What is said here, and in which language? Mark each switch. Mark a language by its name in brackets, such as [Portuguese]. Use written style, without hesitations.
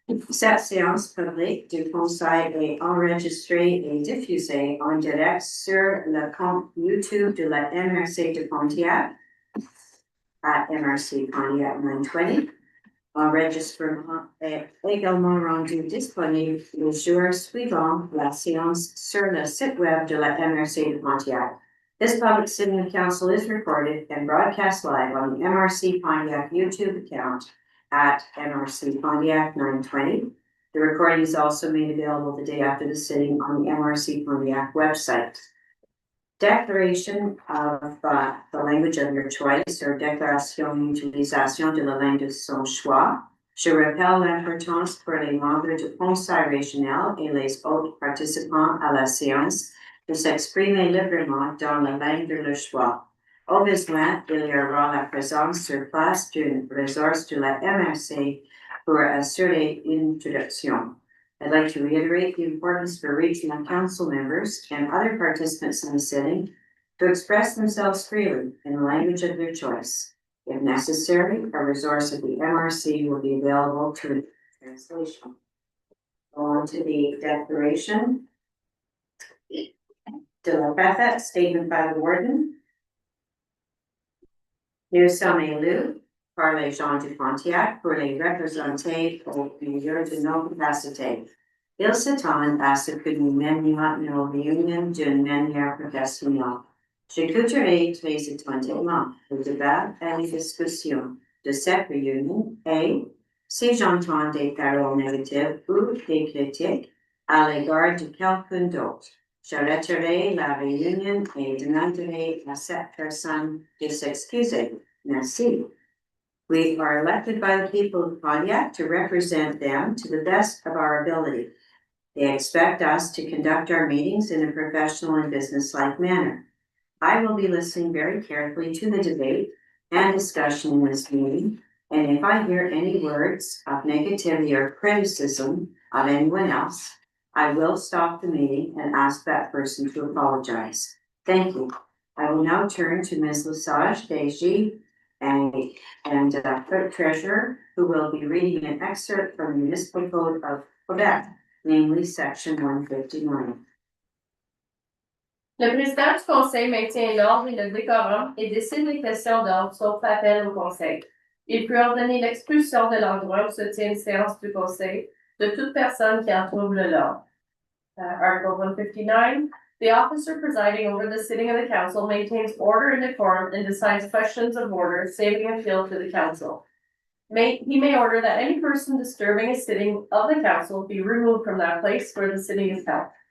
[French] Cette séance publique du Conseil est enregistrée et diffusée en direct sur le compte YouTube de la MRC de Pontiac à MRC Pontiac 920. Enregistrement est également rendu disponible le jour suivant la séance sur le site web de la MRC de Pontiac. [English] This public sitting council is recorded and broadcast live on the MRC Pontiac YouTube account at MRC Pontiac 920. The recording is also made available the day after the sitting on the MRC Pontiac website. Declaration of the language of your choice, or [French] déclaration d'utilisation de la langue de son choix. Je rappelle l'importance pour les membres du Conseil régional et les autres participants à la séance de s'exprimer librement dans la langue de leur choix. Au besoin, il y aura la présence sur place d'une ressource de la MRC pour assurer une traduction. [English] I'd like to reiterate the importance for regional council members and other participants in the sitting to express themselves freely in the language of their choice. If necessary, a resource of the MRC will be available to translation. Go on to the declaration. [French] De la préfète, [English] statement by the warden. [French] Nous sommes élus par les gens du Pontiac pour les représenter au milieu de nos capacités. Il s'attend à ce que nous menions nos réunions d'une manière professionnelle. J'écouterai très attentivement le débat et les discussions de cette réunion et, si j'entends des paroles négatives ou des critiques à l'égard de quelqu'un d'autre, j'arrêterai la réunion et demanderai à cette personne de s'excuser. Merci. [English] We are elected by the people of Pontiac to represent them to the best of our ability. They expect us to conduct our meetings in a professional and businesslike manner. I will be listening very carefully to the debate and discussion in this meeting, and if I hear any words of negativity or criticism of anyone else, I will stop the meeting and ask that person to apologize. Thank you. I will now turn to Ms. Lesage Deji and Clerk Treasurer, who will be reading an excerpt from the Municipal Code of Quebec, namely section 159. [French] Le président du conseil maintient l'ordre et le décorum et décide les questions d'ordre sauf appel au conseil. Il peut ordonner l'expulsion de l'endroit où se tient une séance du conseil de toute personne qui en trouve l'ordre. Article 159. [English] The officer presiding over the sitting of the council maintains order and decorum and decides questions of order, saving appeal to the council. He may order that any person disturbing a sitting of the council be removed from that place where the sitting is held.